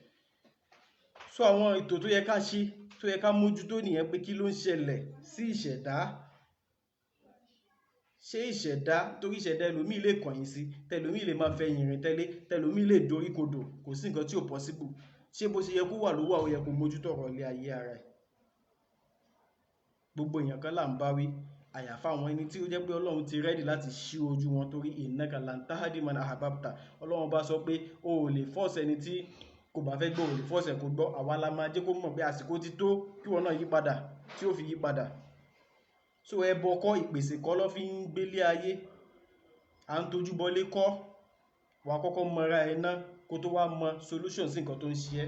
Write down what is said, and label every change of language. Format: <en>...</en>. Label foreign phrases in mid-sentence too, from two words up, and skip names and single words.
<yo>So àwọn ètò tó yẹ ká ṣe, tó yẹ ká mójútó nìyẹn, pé kí ló ń ṣẹlẹ̀ sí ìṣẹ̀dá, ṣé ìṣẹ̀dá, torí ìṣẹ̀dá ẹlòmíì lè kọ̀yìn sí, tẹlòmíì lè máa fẹ́ yìnrìn tẹ́lẹ̀, tẹlòmíì lè dorí kodò, kò sí nǹkan tí ò possible. Ṣé bó ṣe yẹ kó wà ló wà, ó yẹ kó mójútó ọ̀rọ̀ ilé ayé ara ẹ̀. Gbogbo èèyàn kan là ń bá wí, àyàfà àwọn ẹni tí ó jẹ́ pé Ọlọ́run ti rẹ́dì láti ṣí ojú wọn, torí</yo> <ar>إنك لن تهدي من أحببت.</ar> <yo>Ọlọ́run bá sọ pé o ò lè force ẹni tí kò bá fẹ́ gbọ́, o lè force ẹ̀ kó gbọ́, àwa la máa jẹ́ kó mọ̀ pé àsìkò ti tó kí wọn náà yí padà, tí ó fi yí padà. So ẹbọ kọ́, ìpèsè kọ́ ló fi ń gbélé ayé, à ń tojú bọlé kọ́, wà kọ́kọ́ mọra ẹ̀ náà kó tó wá mọ solution sí nǹkan tó ń ṣe ẹ́.</yo>